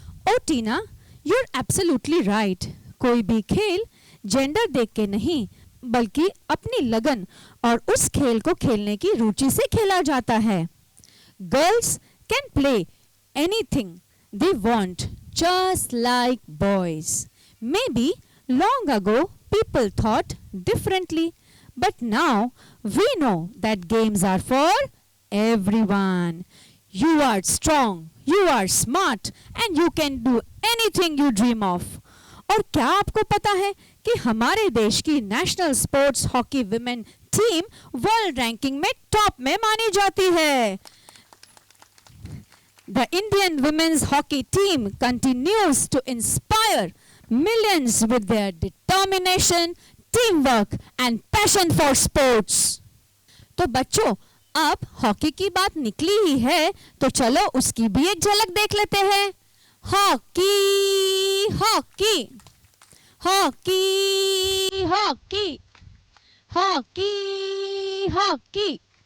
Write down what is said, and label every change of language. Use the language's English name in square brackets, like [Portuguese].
[English] Oh Tina, you're absolutely right. [Hindi] कोई भी खेल जेंडर देख के नहीं बल्कि अपनी लगन और उस खेल को खेलने की रुचि से खेला जाता है। [English] Girls can play anything they want just like boys. Maybe long ago people thought differently, but now we know that games are for everyone. You are strong, you are smart and you can do anything you dream of. [Hindi] और क्या आपको पता है कि हमारे देश की national sports hockey women team world ranking में टॉप में मानी जाती है। [English] The Indian women's hockey team continues to inspire millions with their determination, teamwork and passion for sports. [Hindi] तो बच्चों, अब हॉकी की बात निकली ही है तो चलो उसकी भी एक झलक देख लेते हैं। Hockey hockey hockey hockey hockey hockey.